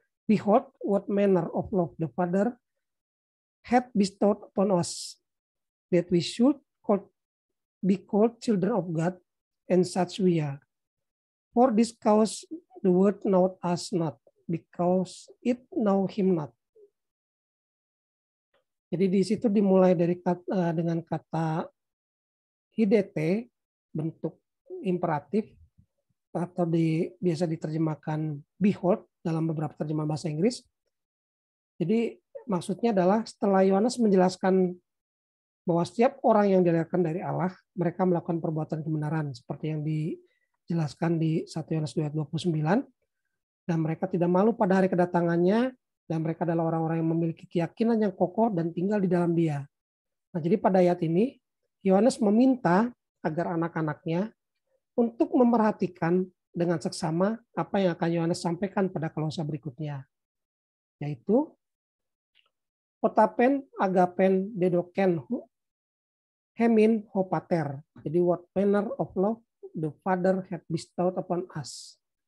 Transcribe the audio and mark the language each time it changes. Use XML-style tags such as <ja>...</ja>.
<en>Behold what manner of love the Father had bestowed upon us, that we should be called children of God, and such we are. For this cause the world knoweth us not, because it know him not.</en> <id>Jadi di situ dimulai dari dengan kata IDT, bentuk imperatif, atau biasa diterjemahkan behold dalam beberapa terjemahan bahasa Inggris. Jadi maksudnya adalah setelah Yohanes menjelaskan bahwa setiap orang yang dilahirkan dari Allah, mereka melakukan perbuatan kebenaran seperti yang dijelaskan di 1 Yohanes 2:29, dan mereka tidak malu pada hari kedatangannya, dan mereka adalah orang-orang yang memiliki keyakinan yang kokoh dan tinggal di dalam Dia. Nah, jadi pada ayat ini Yohanes meminta agar anak-anaknya untuk memerhatikan dengan seksama apa yang akan Yohanes sampaikan pada klausa berikutnya, yaitu</id> <el>potapen agapen dedoken hemin hopater.</el> <en>Jadi what manner of love the Father had bestowed upon us.</en>